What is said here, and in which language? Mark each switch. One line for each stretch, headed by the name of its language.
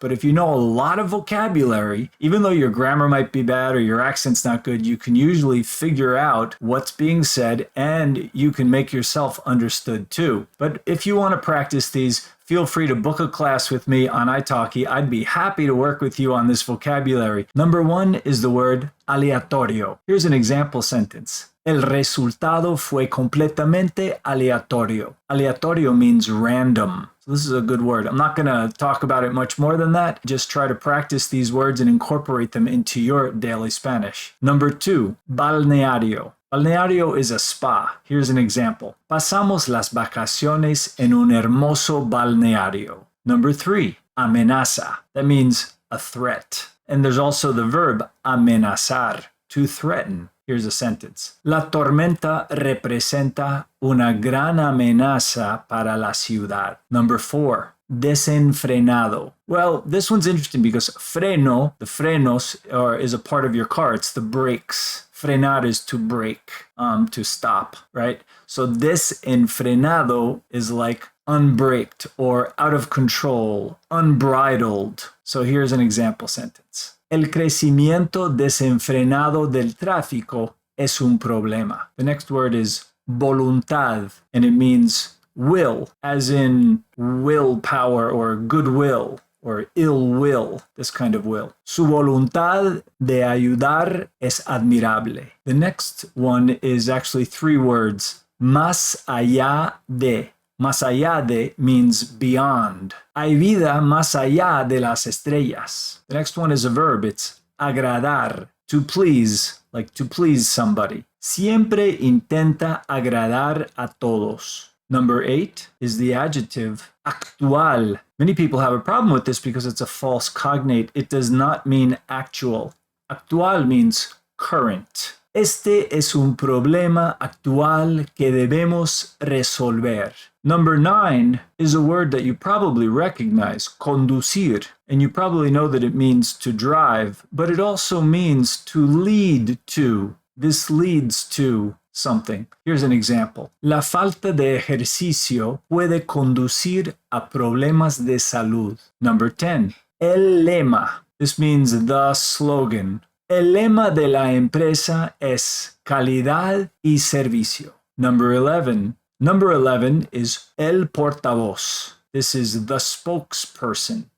English: But if you know a lot of vocabulary, even though your grammar might be bad or your accent's not good, you can usually figure out what's being said and you can make yourself understood too. But if you want to practice these, feel free to book a class with me on italki. I'd be happy to work with you on this vocabulary. Number one is the word aleatorio. Here's an example sentence.
Spanish: El resultado fue completamente aleatorio.
English: Aleatorio means random. So this is a good word. I'm not going to talk about it much more than that. Just try to practice these words and incorporate them into your daily Spanish. Number two, balneario. Balneario is a spa. Here's an example.
Spanish: Pasamos las vacaciones en un hermoso balneario.
English: Number three, amenaza. That means a threat. And there's also the verb amenazar, to threaten. Here's a sentence.
Spanish: La tormenta representa una gran amenaza para la ciudad.
English: Number four, desenfrenado. Well, this one's interesting because freno, the frenos, is a part of your car. It's the brakes. Frenar is to brake, to stop, right? So desenfrenado is like unbraked or out of control, unbridled. So here's an example sentence.
Spanish: El crecimiento desenfrenado del tráfico es un problema.
English: The next word is voluntad, and it means will, as in willpower or goodwill or ill will, this kind of will.
Spanish: Su voluntad de ayudar es admirable.
English: The next one is actually three words, más allá de.
Spanish: Más allá de
English: means beyond.
Spanish: Hay vida más allá de las estrellas.
English: The next one is a verb. It's agradar, to please, like to please somebody.
Spanish: Siempre intenta agradar a todos.
English: Number 8 is the adjective actual. Many people have a problem with this because it's a false cognate. It does not mean actual. Actual means current.
Spanish: Este es un problema actual que debemos resolver.
English: Number 9 is a word that you probably recognize, conducir, and you probably know that it means to drive, but it also means to lead to. This leads to something. Here's an example.
Spanish: La falta de ejercicio puede conducir a problemas de salud.
English: Number 10, el lema. This means the slogan.
Spanish: El lema de la empresa es calidad y servicio.
English: Number 11. Number 11 is el portavoz. This is the spokesperson.